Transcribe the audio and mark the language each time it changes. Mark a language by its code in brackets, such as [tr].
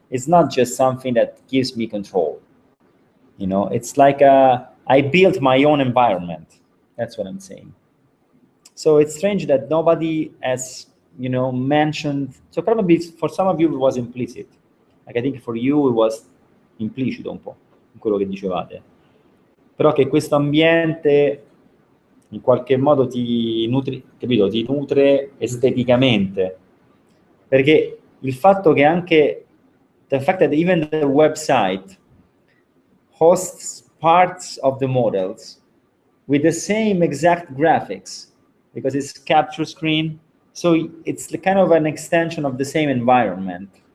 [en] It's not just something that gives me control. You know, it's like I built my own environment. That's what I'm saying. So it's strange that nobody has, you know, mentioned. So probably for some of you it was implicit. Like I think for you it was [it] implicito un po' in quello che dicevate. Però che questo ambiente in qualche modo ti nutre, capito? Ti nutre esteticamente. Perché il fatto che anche [en] the fact that even the website hosts parts of the models with the same exact graphics, because it's capture screen, so it's kind of an extension of the same environment.